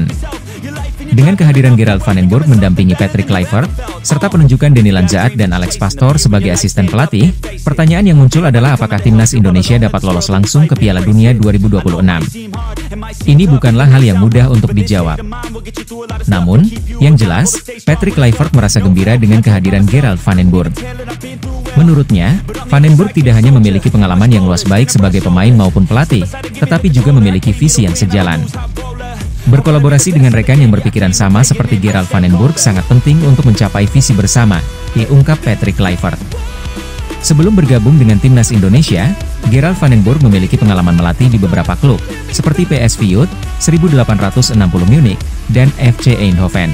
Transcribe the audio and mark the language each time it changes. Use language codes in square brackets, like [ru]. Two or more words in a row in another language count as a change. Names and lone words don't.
[id] Dengan kehadiran Gerald van den Burg mendampingi Patrick Kluivert, serta penunjukan Denny Lanzaat dan Alex Pastoor sebagai asisten pelatih, pertanyaan yang muncul adalah apakah Timnas Indonesia dapat lolos langsung ke Piala Dunia 2026. Ini bukanlah hal yang mudah untuk dijawab. Namun, yang jelas, Patrick Kluivert merasa gembira dengan kehadiran Gerald van den Burg. Menurutnya, van den Burg tidak hanya memiliki pengalaman yang luas baik sebagai pemain maupun pelatih, tetapi juga memiliki visi yang sejalan. Berkolaborasi dengan rekan yang berpikiran sama seperti Gerald van den Burg sangat penting untuk mencapai visi bersama, diungkap Patrick Kluivert. Sebelum bergabung dengan Timnas Indonesia, Gerald van den Burg memiliki pengalaman melatih di beberapa klub, seperti PSV Youth, 1860 Munich, dan FC Eindhoven.